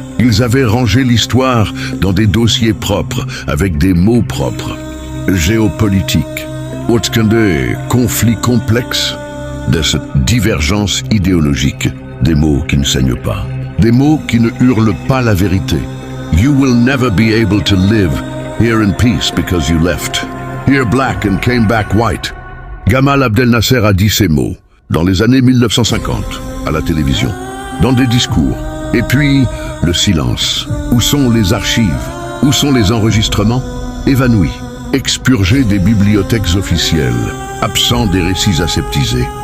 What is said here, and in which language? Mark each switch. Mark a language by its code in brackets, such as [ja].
[fr] Ils avaient rangé l'histoire dans des dossiers propres, avec des mots propres. Géopolitique, des conflits complexes, de cette divergence idéologique, des mots qui ne saignent pas, des mots qui ne hurlent pas la vérité. [en] You will never be able to live here in peace because you left. Here black and came back white. [fr] Gamal Abdel Nasser a dit ces mots dans les années 1950, à la télévision, dans des discours. Et puis, le silence. Où sont les archives? Où sont les enregistrements? Évanouis, expurgés des bibliothèques officielles, absents des récits aseptisés.